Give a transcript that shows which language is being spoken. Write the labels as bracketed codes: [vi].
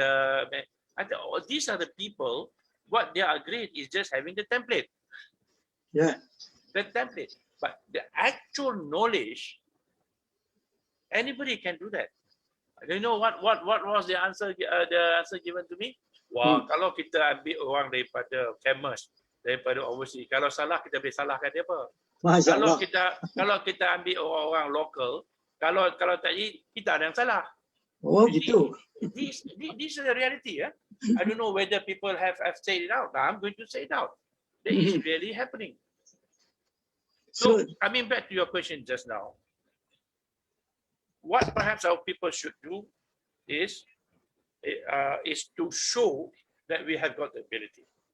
[en] I thought, these are the people, what they are great is just having the template. Yeah. The template. But the actual knowledge, anybody can do that. Do you know what was the answer given to me? [ms] Wah, kalau kita ambil orang daripada famous, daripada overseas, kalau salah kita boleh salahkan dia apa? Kalau kita ambil orang local, kalau tadi kita ada yang salah. Oh, gitu. [en] This is the reality. I don't know whether people have said it out. I'm going to say it out. That is really happening. So coming back to your question just now, what perhaps our people should do is to show that we have got the ability.